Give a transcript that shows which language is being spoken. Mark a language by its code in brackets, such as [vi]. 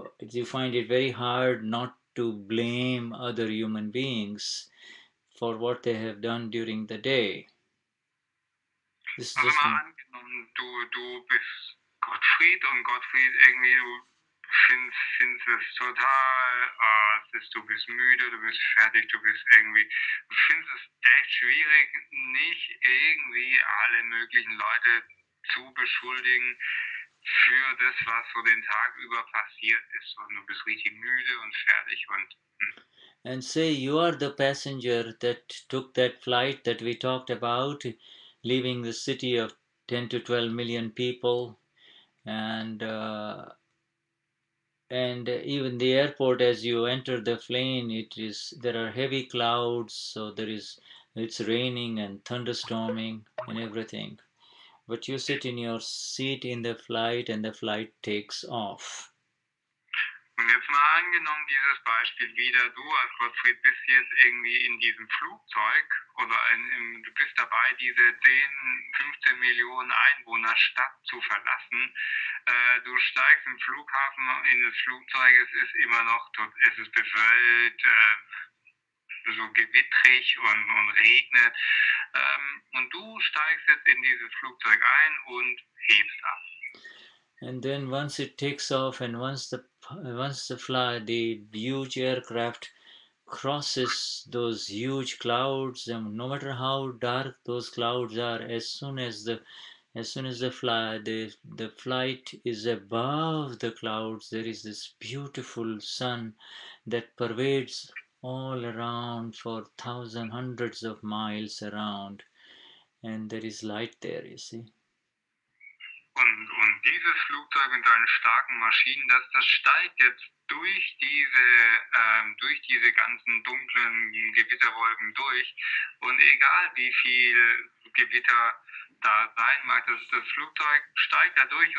[en] You find it very hard not to blame other human beings for what they have done during the day. [de] Also mal angenommen, du bist Gottfried und Gottfried irgendwie, du findest es total, du bist müde, du bist fertig, du findest es echt schwierig, nicht irgendwie alle möglichen Leute zu beschuldigen für das, was so den Tag über passiert ist. Und du bist richtig müde und fertig und [en] and say you are the passenger that took that flight that we talked about, leaving the city of 10 to 12 million people, and even the airport, as you enter the plane, there are heavy clouds, so it's raining and thunderstorming and everything, but you sit in your seat in the flight and the flight takes off. [de] Und jetzt mal angenommen, dieses Beispiel wieder, du als Gottfried bist jetzt irgendwie in diesem Flugzeug oder du bist dabei, diese 10, 15 Millionen Einwohnerstadt zu verlassen. Du steigst im Flughafen in das Flugzeug, es ist immer noch, es ist bewölkt, so gewittrig und regnet. Und du steigst jetzt in dieses Flugzeug ein und hebst ab. [en] And then once it takes off, and once the huge aircraft crosses those huge clouds, and no matter how dark those clouds are, as soon as the flight is above the clouds, there is this beautiful sun that pervades all around for hundreds of miles around, and there is light there, you see. [de] Und dieses Flugzeug mit seinen starken Maschinen, das steigt jetzt durch diese ganzen dunklen Gewitterwolken durch. Und egal wie viel Gewitter da sein mag, das Flugzeug steigt da durch.